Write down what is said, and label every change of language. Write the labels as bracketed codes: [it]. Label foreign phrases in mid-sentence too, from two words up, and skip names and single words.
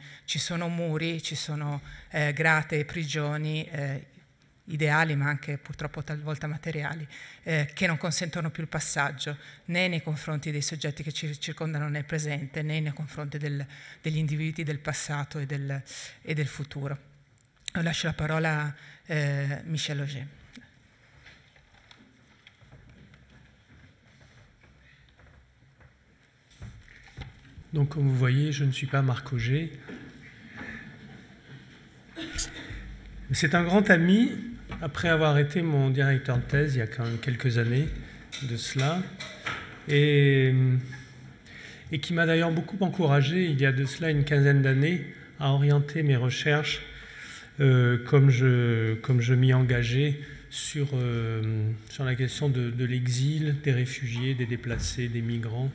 [it] Ci sono muri, ci sono grate e prigioni ideali, ma anche purtroppo talvolta materiali, che non consentono più il passaggio né nei confronti dei soggetti che ci circondano nel presente, né nei confronti degli individui del passato e del futuro. Lascio la parola a Michel Auger. [fr] Donc, comme vous voyez, je ne suis pas Marc Auger. C'est un grand ami, après avoir été mon directeur de thèse il y a quand même quelques années de cela, et qui m'a d'ailleurs beaucoup encouragé, il y a de cela une quinzaine d'années, à orienter mes recherches comme je m'y engageais sur la question de l'exil, des réfugiés, des déplacés, des migrants.